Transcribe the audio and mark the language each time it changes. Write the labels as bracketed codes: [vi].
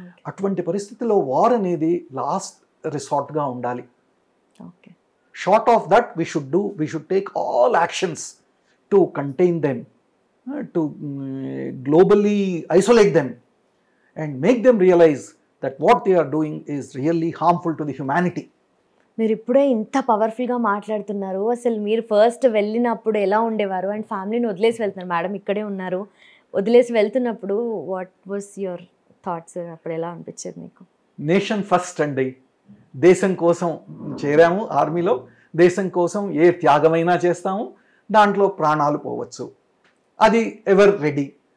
[te] అటువంటి పరిస్థితిలో వార్ అనేది లాస్ట్ రిసార్ట్గా ఉండాలి. [en] Short of that we should take all actions to contain them, to globally isolate them and make them realize that what they are doing is really harmful to the humanity. [te] మీరు ఇప్పుడే ఇంత పవర్ఫుల్గా మాట్లాడుతున్నారు. అసలు మీరు first వెళ్ళినప్పుడు ఎలా ఉండేవారు అండ్ ఫ్యామిలీని వదిలేసి వెళ్తున్నారు, మేడం ఇక్కడే ఉన్నారు, వదిలేసి వెళ్తున్నప్పుడు [en] What was your thoughts? [te] అప్పుడు ఎలా అనిపించేది మీకు? [en] Nation first అండి. [te] దేశం కోసం చేరాము ఆర్మీలో, దేశం కోసం ఏ త్యాగమైనా చేస్తాము, దాంట్లో ప్రాణాలు పోవచ్చు, అది ఎవర్ రెడీ.